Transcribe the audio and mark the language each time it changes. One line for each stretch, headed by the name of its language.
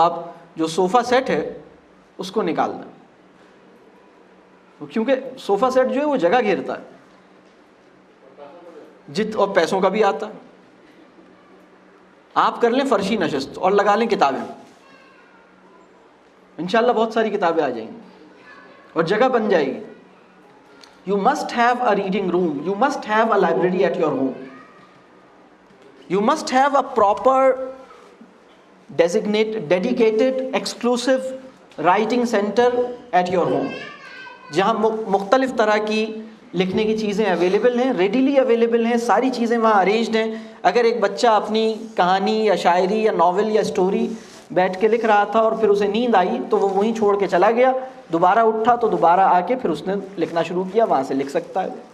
Urdu: آپ جو sofa set ہے اس کو نکال دیں، کیونکہ صوفہ سیٹ جو ہے وہ جگہ گھیرتا ہے اور پیسوں کا بھی آتا ہے. آپ کر لیں فرشی نشست اور لگا لیں کتابیں، انشاءاللہ بہت ساری کتابیں آ جائیں گی اور جگہ بن جائے گی.
English: You must have a reading room. You must have a library at your home. You must have a proper, dedicated, exclusive writing center at your home.
Urdu: جہاں مختلف طرح کی لکھنے کی چیزیں اویلیبل ہیں، ریڈیلی اویلیبل ہیں، ساری چیزیں وہاں ارینجڈ ہیں. اگر ایک بچہ اپنی کہانی یا شاعری یا ناول یا سٹوری بیٹھ کے لکھ رہا تھا اور پھر اسے نیند آئی تو وہ وہیں چھوڑ کے چلا گیا، دوبارہ اٹھا تو دوبارہ آ کے پھر اس نے لکھنا شروع کیا، وہاں سے لکھ سکتا ہے.